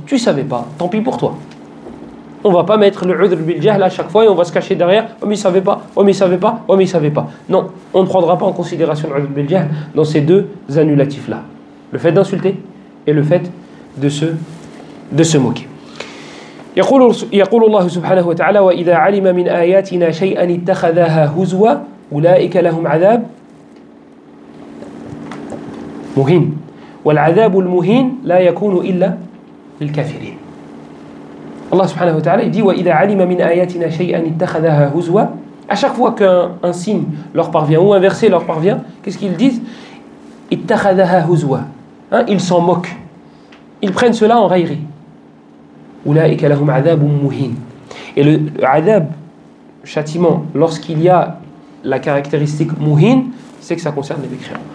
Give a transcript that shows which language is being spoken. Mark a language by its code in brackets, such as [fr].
[fr] Tu savais pas, tant pis pour toi. On va pas mettre le udhr bil jahl à chaque fois et on va se cacher derrière. Oh mais il savait pas, oh mais il savait pas, oh mais il savait pas. Non, on ne prendra pas en considération le udhr bil jahl dans ces deux annulatifs-là. Le fait d'insulter et le fait de se moquer. [ar] يقول الله سبحانه وتعالى وإذا علم من آياتنا شيئا اتخذها هزوا أولئك لهم عذاب مهين والعذاب المهين لا يكون إلا للكافرين. Allah subhanahu wa ta'ala [fr] dit [ar] وإذا علم من آياتنا شيئا اتخذها هزوا. [fr] À chaque fois qu'un signe leur parvient ou un verset leur parvient, qu'est-ce qu'ils disent? [ar] اتخذها هزوا. [fr] Ils s'en moquent. Ils prennent cela en raillerie. [ar] أولئك لهم عذاب مهين. [fr] Et le adab, châtiment, lorsqu'il y a la caractéristique muhin, c'est que ça concerne les mécréants.